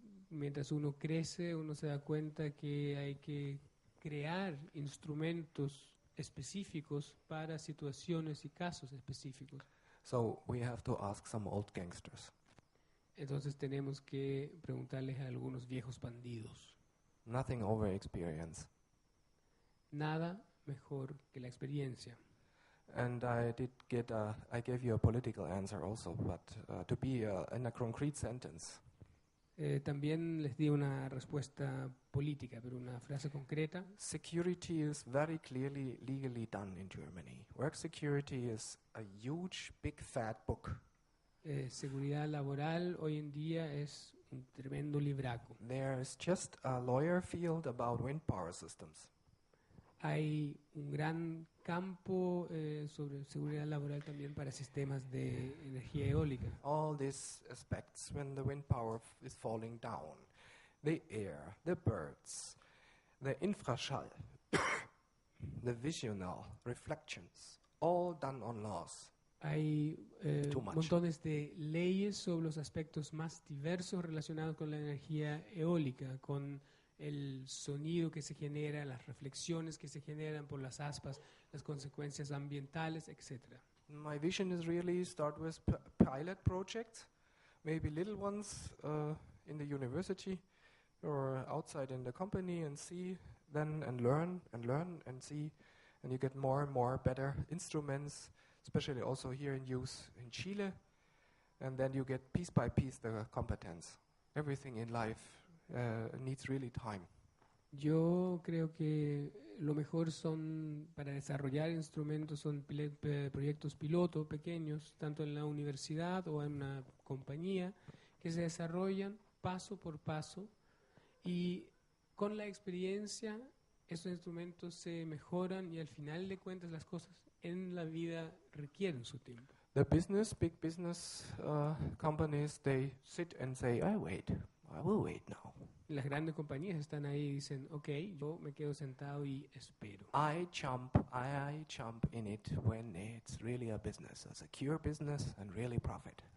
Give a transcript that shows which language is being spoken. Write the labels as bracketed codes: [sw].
[es] Mientras uno crece, uno se da cuenta que hay que crear instrumentos específicos para situaciones y casos específicos. [en] So we have to ask some old gangsters. [es] Entonces tenemos que preguntarles a algunos viejos bandidos. [en] Nothing over experience. [es] Nada mejor que la experiencia. [en] And I gave you a political answer also, but to be in a concrete sentence. [es] También les di una respuesta política, pero una frase concreta. [en] Security is very clearly legally done in Germany. Work security is a huge, big, fat book. [es] Seguridad laboral hoy en día es un tremendo libraco. [en] There is just a lawyer field about wind power systems. [es] Hay un gran campo sobre seguridad laboral también para sistemas de energía eólica. [en] All these aspects when the wind power is falling down. The air, the birds, the infraschall, the visional reflections, all done on laws. [es] Hay [en] Too much. [es] montones de leyes sobre los aspectos más diversos relacionados con la energía eólica, con el sonido que se genera, las reflexiones que se generan por las aspas, las consecuencias ambientales, etc. [en] My vision is really start with pilot projects, maybe little ones in the university or outside in the company, and see then and learn and see, and you get more and more better instruments, especially also here in use in Chile, and then you get piece by piece the competence. Everything in life needs really time. [es] Yo creo que lo mejor son, para desarrollar instrumentos, son proyectos piloto pequeños, tanto en la universidad o en una compañía, que se desarrollan paso por paso y con la experiencia esos instrumentos se mejoran y al final de cuentas las cosas en la vida requieren su tiempo. [en] The big business companies, they sit and say, I will wait now. [es] Las grandes compañías están ahí y dicen, ok, yo me quedo sentado y espero. [en] I jump in it when it's really a business, a secure business and really profit.